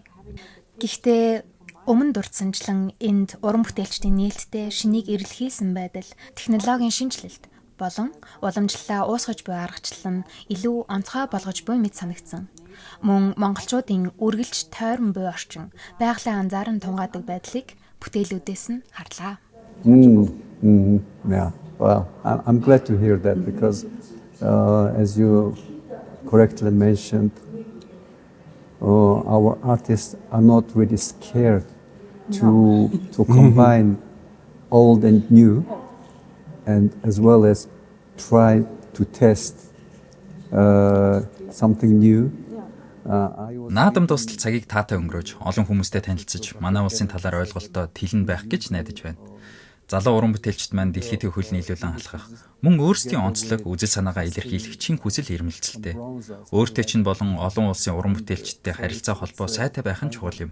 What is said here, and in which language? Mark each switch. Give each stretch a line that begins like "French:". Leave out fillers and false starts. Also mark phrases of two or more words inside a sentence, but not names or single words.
Mongolian: Гэхдээ өмнө дурдсанчлан энд уран бүтээлчдийн нээлттэй шинийг эрэлхийлсэн байдал, технологийн шинжилэлт болон уламжлалаа уусгаж буй аргачлал нь илүү онцгой болгож буй мэт санагдсан. Мөн монголчуудын үргэлж тойрон буй орчин, байгалийн анзааран тунгаадаг байдлыг бүтээлүүдээс нь харлаа.
English: Yeah. Well, I'm glad to hear that because as you correctly mentioned, our artists are not really scared to combine old and new, and as well as try to test something new.
Mongolian: Наадам тусдал цагийг таатай өнгөрөөж олон хүмүүстэй танилцж манай улсын талаар ойлголтоо тэлэн байх гэж найдаж байна. Залуу уран бүтээлчд маань дэлхийд хөл нийлүүлэн алхах, мөн өөрсдийн онцлог үзэл санаагаа илэрхийлэх чин хүсэл эрмэлзэлтэй. Өөртөө чинь болон олон улсын уран бүтээлчдтэй харилцаа холбоо сайтай байх нь чухал юм.